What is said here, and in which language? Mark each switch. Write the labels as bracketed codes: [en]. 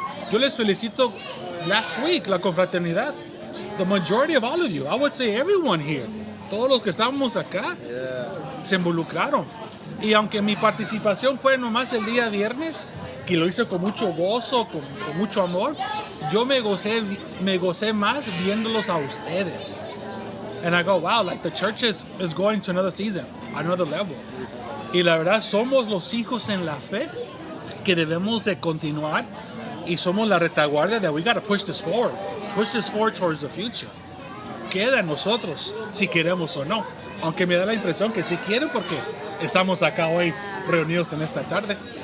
[es] Yo les felicito [en] last week, [es] la confraternidad. [en] The majority of all of you, I would say everyone here, [es] todos los que estamos acá, se involucraron. Y aunque mi participación fue nomás el día viernes, que lo hice con mucho gozo, con mucho amor, yo me gocé más viéndolos a ustedes. [en] And I go, wow, like the church is going to another season, another level. [es] Y la verdad, somos los hijos en la fe que debemos de continuar y somos la retaguardia de [en] we got to push this forward towards the future. [es] Queda en nosotros si queremos o no. Aunque me da la impresión que sí quieren porque estamos acá hoy reunidos en esta tarde.